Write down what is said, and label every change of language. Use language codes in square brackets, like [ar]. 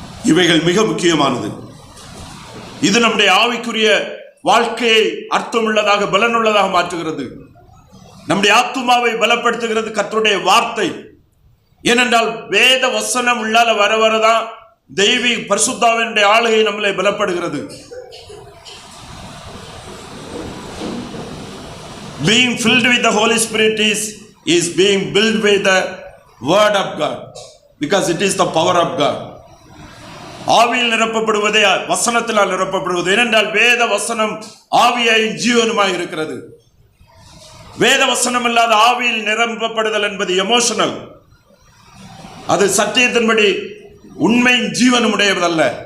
[ta] இவைகள் மிக முக்கியமானது. இது நம்முடைய ஆவிக்குரிய வாழ்க்கையை அர்த்தமுள்ளதாக பலனுள்ளதாக மாற்றுகிறது. நம்முடைய ஆத்துமாவை பலப்படுத்துகிறது கர்த்தருடைய வார்த்தை. ஏனென்றால் வேத வசனம் உள்ளால வர வரதான் தெய்வீக பரிசுத்தாவினுடைய ஆளுகை நம்மளை பலப்படுகிறது. [en] Being filled with the Holy Spirit is being built with the word of God, because it is the power of God. [ta] ஆவியில் நிரப்பப்படுவதே வசனத்தினால் நிரப்பப்படுவது. ஏனென்றால் வேத வசனம் ஆவியாயும் ஜீவனுமாய் இருக்கிறது. வேத வசனம் இல்லாத ஆவியில் நிரப்பப்படுதல் என்பது எமோஷனல், அது சத்தியத்தின்படி உண்மையின் ஜீவனும் உடையதல்ல.